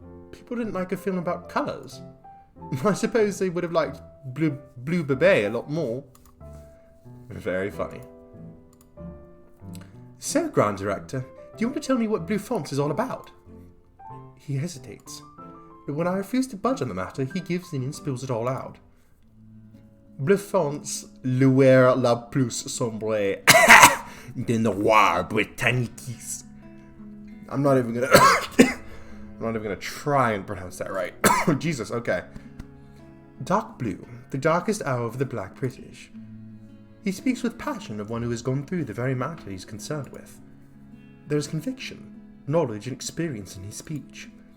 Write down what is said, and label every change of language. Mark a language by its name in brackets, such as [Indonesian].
[English] People didn't like a film about colours. I suppose they would have liked Blue Bebe a lot more. Very funny. So, Grand Director, do you want to tell me what blue fonts is all about? He hesitates, but when I refuse to budge on the matter, he gives in and spills it all out. [French] Bleu fonts, lueur la plus sombre de noir britanniques. [English] I'm not even gonna try and pronounce that right. Jesus, okay. Dark blue, the darkest hour of the Black British. He speaks with passion of one who has gone through the very matter he's concerned with. There is conviction, knowledge, and experience in his speech.